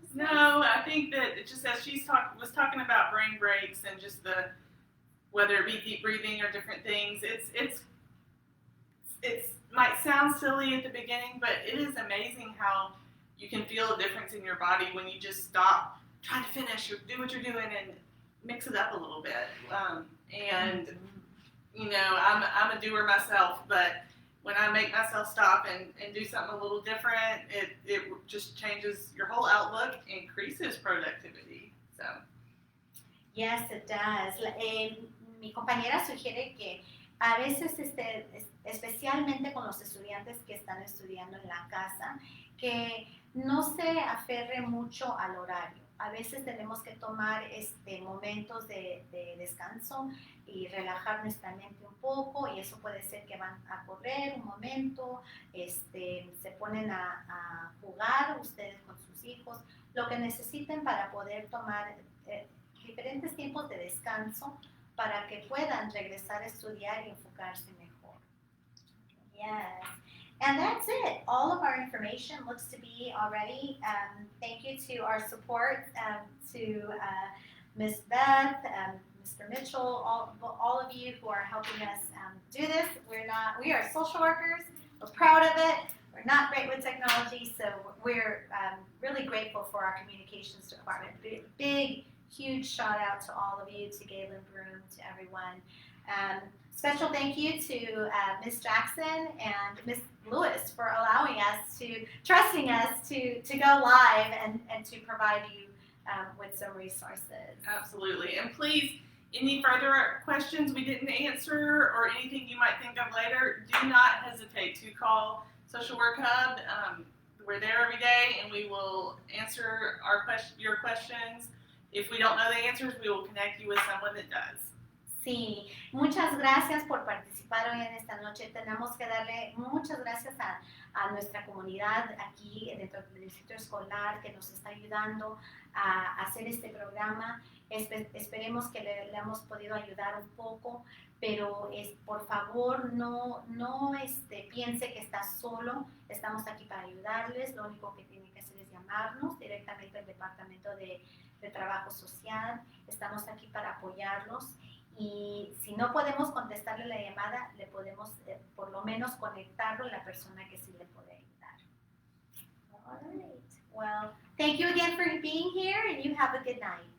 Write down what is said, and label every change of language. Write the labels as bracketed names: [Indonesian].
[English] No, I think that just as was talking about brain breaks and just whether it be deep breathing or different things, it might sound silly at the beginning, but it is amazing how you can feel a difference in your body when you just stop trying to finish or do what you're doing and mix it up a little bit. And you know, I'm a doer myself, but when I make myself stop and do something a little different, it just changes your whole outlook, increases productivity. So. Yes, it does. [Spanish] Mi compañera sugiere que a veces, especialmente con los estudiantes que están estudiando en la casa, que no se aferre mucho al horario. A veces tenemos que tomar momentos de descanso y relajar nuestra mente un poco, y eso puede ser que van a correr un momento, se ponen a jugar ustedes con sus hijos, lo que necesiten para poder tomar diferentes tiempos de descanso para que puedan regresar a estudiar y enfocarse mejor. [English] Yes. And that's it. All of our information looks to be already. Thank you to our support, to Ms. Beth, Mr. Mitchell, all of you who are helping us do this. We are social workers. We're proud of it. We're not great with technology, so we're really grateful for our communications department. Big, huge shout out to all of you, to Galen Broom, to everyone. Special thank you to Ms. Jackson and Ms. Lewis for allowing us trusting us to go live and to provide you with some resources. Absolutely. And please, any further questions we didn't answer or anything you might think of later, do not hesitate to call Social Work Hub. We're there every day and we will answer your questions. If we don't know the answers, we will connect you with someone that does. [Spanish] Sí, muchas gracias por participar hoy en esta noche. Tenemos que darle muchas gracias a nuestra comunidad aquí dentro del distrito escolar que nos está ayudando a hacer este programa. Esperemos que le hemos podido ayudar un poco, pero por favor no piense que está solo. Estamos aquí para ayudarles. Lo único que tiene que hacer es llamarnos directamente al Departamento de Trabajo Social. Estamos aquí para apoyarlos. Y si no podemos contestarle la llamada, le podemos por lo menos conectarlo a la persona que sí le puede ayudar. [English] All right. Well, thank you again for being here, and you have a good night.